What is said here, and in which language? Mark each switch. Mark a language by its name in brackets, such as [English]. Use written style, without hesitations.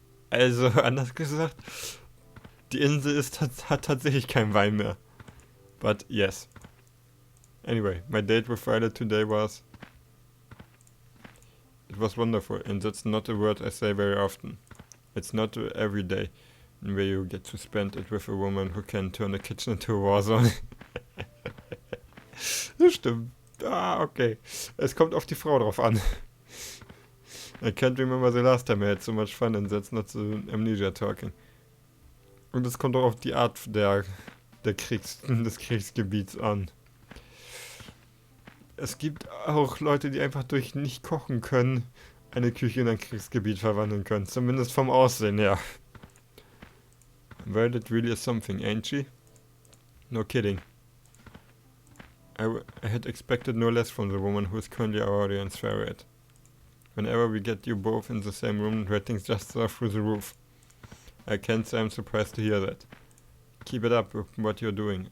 [German] Also, anders gesagt, die Insel hat tatsächlich keinen Wein mehr. [English] But yes. Anyway, my date with Violet today was... It was wonderful, and that's not a word I say very often. It's not every day where you get to spend it with a woman who can turn a kitchen into a war zone. [German] Das stimmt. Okay. Es kommt auf die Frau drauf an. [English] I can't remember the last time I had so much fun, and that's not the amnesia talking. [German] Und es kommt auch auf die Art des Kriegsgebiets an. Es gibt auch Leute, die einfach durch nicht kochen können, eine Küche in ein Kriegsgebiet verwandeln können. Zumindest vom Aussehen her. [English] Violet really is something, ain't she? No kidding. I had expected no less from the woman who is currently our audience favorite. Whenever we get you both in the same room, ratings just soar through the roof. I can't say I'm surprised to hear that. Keep it up with what you're doing.